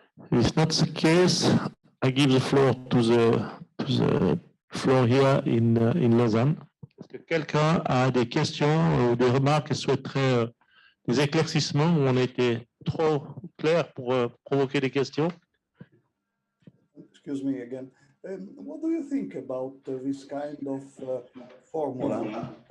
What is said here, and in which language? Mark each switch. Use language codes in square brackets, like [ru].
[en] If it's not the case, I give the floor to the floor here in Lausanne. [fr] Est-ce que quelqu'un a des questions ou des remarques et souhaiterait des éclaircissements où on a été trop clair pour provoquer des questions? [en] Excuse me again. What do you think about this kind of formula?